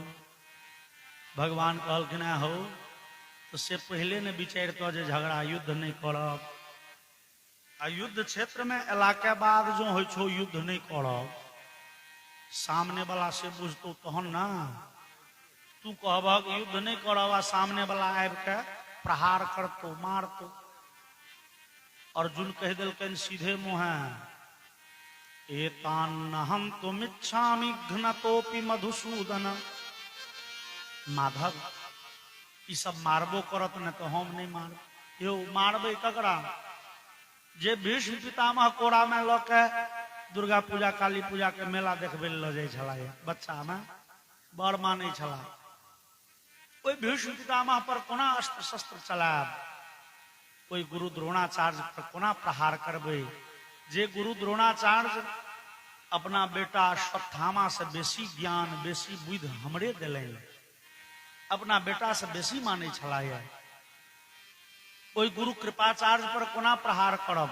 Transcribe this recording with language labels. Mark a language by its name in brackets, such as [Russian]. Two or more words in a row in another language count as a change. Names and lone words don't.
[Maithili] भगवान कहलखिन हो तो से पहले ने विचार तो जे झगड़ा युद्ध नहीं करब, आ युद्ध क्षेत्र में एला के बाद जो हो छो युद्ध नहीं करब, सामने वाला से बुझतो तहन ना। तू कहबक युद्ध नहीं करब आ सामने वाला आबि के प्रहार करतो, मारतो। अर्जुन कह दिलकन सीधे मुहे, [Sanskrit] एतान हम तुम इच्छामि घ्नतोपि मधुसूदन। [Maithili] माधव ई सब मारबो करत न तो हम नहीं मार। यो मारबे ककरा, जे भीष्म पितामह कोरा में ल के दुर्गा पूजा काली पूजा के मेला देखबे ल जाय छला, बच्चा में बड़ माने छला। ओई भीष्म पितामह पर कोना अस्त्र शस्त्र चलाब, कोई गुरु द्रोणाचार्य पर कोना प्रहार करबे। जे गुरु द्रोणाचार्य अपना बेटा अश्वत्थामा से बेसी ज्ञान बेसी बुद्धि हमरे दिले, अपना बेटा से बेसी मानै छलाह। ओहि गुरु कृपाचार्य पर कोना प्रहार करब?